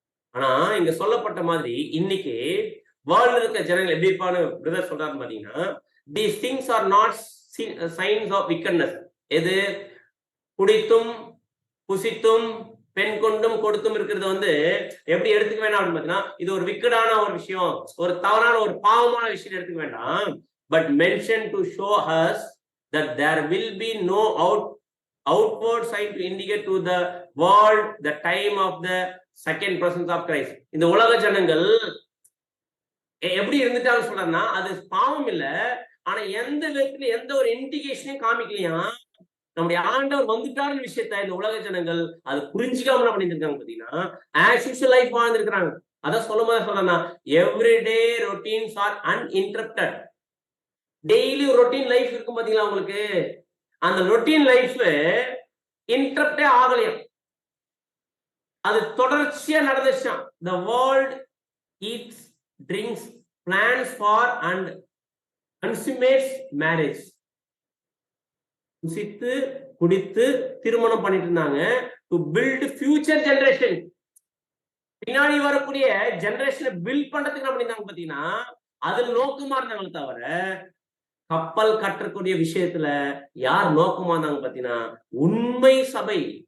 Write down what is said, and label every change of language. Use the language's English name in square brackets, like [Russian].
[Tamil] ஆனா இங்க சொல்லப்பட்ட மாதிரி இன்னைக்கு வேர்ல்ட்ல இருக்க ஜனங்கள் எப்படி இருப்பான்னு பிரதர் சொல்றாரு பாத்தீங்கன்னா, [English] these things are not signs of wickedness. [Tamil] எது? குடித்தும் புசித்தும் பெண் கொண்டும் கொடுத்தும் இருக்கிறது எப்படி எடுத்துக்க வேண்டாம் அப்படின்னு பாத்தீங்கன்னா, இது ஒரு விக்கடான ஒரு விஷயம், ஒரு தவறான ஒரு பாவமான விஷயம் எடுத்துக்க வேண்டாம். [English] But mentioned to show us that there will be no outward sign to indicate to the world the time of the second presence of Christ. [Tamil] இந்த உலக ஜனங்கள் எப்படி இருந்துட்டாங்க சொல்றேன்னா, அது பாவம் இல்ல, ஆனா எந்த விதத்துல எந்த ஒரு இண்டிகேஷனையும் காமிக்கலையா நம்முடைய ஆண்டவர் வந்துட்டாருன்னு விஷயத்த இந்த உலக ஜனங்கள் அது புரிஞ்சுக்காம என்ன பண்ணிருக்காங்க பாத்தீங்கன்னா, [English] as usual life [Tamil] வாழ்ந்துருக்காங்க. அதான் சொல்றேன்னா, [English] Everyday routines are uninterrupted. [Tamil] Daily ஒரு ரொட்டீன் லைஃப் இருக்கும் பாத்தீங்களா உங்களுக்கு, அந்த ரொட்டீன் லைஃப் இன்டரப்டே ஆகலையும், அது தொடர்ச்சியா நடந்துச்சான். [English] The world eats, drinks, plans for and consummates marriage. [Tamil] புசித்து குடித்து திருமணம் பண்ணிட்டு இருந்தாங்க, [English] to build future generation. [Tamil] பின்னாடி வரக்கூடிய ஜெனரேஷனை பில்ட் பண்றதுக்கு என்ன பண்ணிருந்தாங்க பாத்தீங்கன்னா, அதுல நோக்கமா இருந்தாங்க தவிர கப்பல் கட்டக்கூடிய விஷயத்துல யார் நோக்கமா இருந்தாங்க பாத்தீங்கன்னா, உண்மை சபை.